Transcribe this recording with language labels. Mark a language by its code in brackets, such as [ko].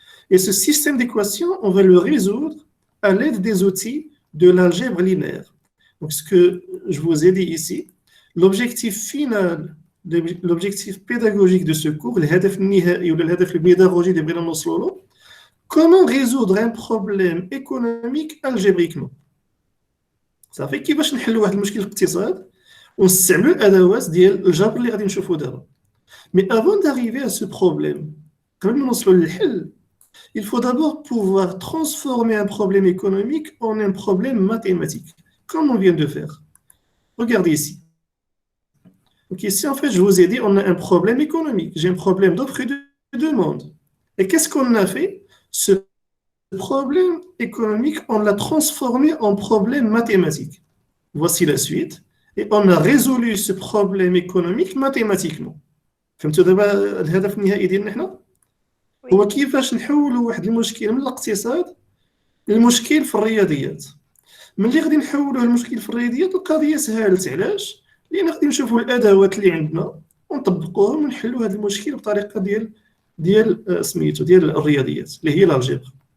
[fr] Et ce système d'équations, on va le résoudre à l'aide des outils de l'algèbre linéaire. Donc ce que je vous ai dit ici, l'objectif final l'objectif pédagogique de ce cours, [ar] الهدف النهائي ولا الهدف البيداغوجي اللي بغينا نوصلوا له, [fr] comment résoudre un problème économique algébriquement. [ar] صافي كيفاش نحلوا واحد المشكل الاقتصاد ونستعملوا الادوات ديال الجبر اللي غادي نشوفوا دابا. [fr] Mais avant d'arriver à ce problème, [ar] قبل ما نوصلوا للحل, [fr] il faut d'abord pouvoir transformer un problème économique en un problème mathématique, comme on vient de faire. Regardez ici. Donc ici, en fait, je vous ai dit, on a un problème économique. J'ai un problème d'offre et de demande. Et qu'est-ce qu'on a fait? Ce problème économique, on l'a transformé en problème mathématique. Voici la suite. Et on a résolu ce problème économique mathématiquement. [ar] فهمتوا دابا الهدف النهائي ديالنا حنا هو كيفاش نحولوا واحد المشكل من الاقتصاد للمشكل في الرياضيات. ملي غادي نحولوا المشكل في الرياضيات القضيه سهلت. علاش؟ لان غادي نشوفوا الادوات اللي عندنا ونطبقوهم ونحلوا هذا المشكل بطريقه ديال سميتو ديال الرياضيات اللي هي l'algèbre.